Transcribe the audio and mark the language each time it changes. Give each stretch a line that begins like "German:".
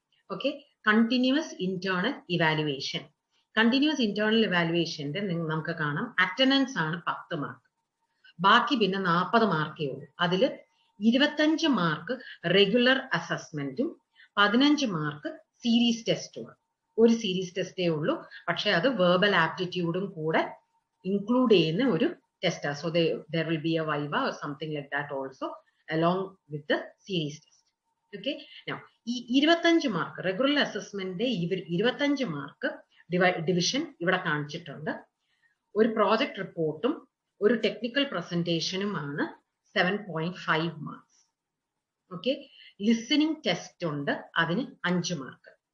Malayalam: Okay, continuous internal evaluation. Continuous internal ഇവാലുവേഷന്റെ നമുക്ക് കാണാം attendance ആണ് 10 മാർക്ക്. ബാക്കി പിന്നെ 40 മാർക്കേ ഉള്ളൂ. അതിൽ 25 മാർക്ക് റെഗുലർ അസസ്മെന്റും 15 മാർക്ക് സീരീസ് ടെസ്റ്റുമാണ്. ഒരു സീരീസ് ടെസ്റ്റേ ഉള്ളൂ, പക്ഷെ അത് വെർബൽ ആപ്റ്റിറ്റ്യൂഡും കൂടെ ഇൻക്ലൂഡ് ചെയ്യുന്ന ഒരു ടെസ്റ്റാണ്.
English: So there will be a viva or something like that also along with the series test.
Malayalam: Okay, now ഈ 25 മാർക്ക് റെഗുലർ അസസ്മെന്റിന്റെ 25 മാർക്ക് ഡിവിഷൻ ഇവിടെ കാണിച്ചിട്ടുണ്ട്. ഒരു പ്രോജക്ട് റിപ്പോർട്ടും ഒരു technical പ്രസന്റേഷനുമാണ് 7.5 marks. Okay, listening test ഉണ്ട്, അതിന് 5 മാർക്ക്.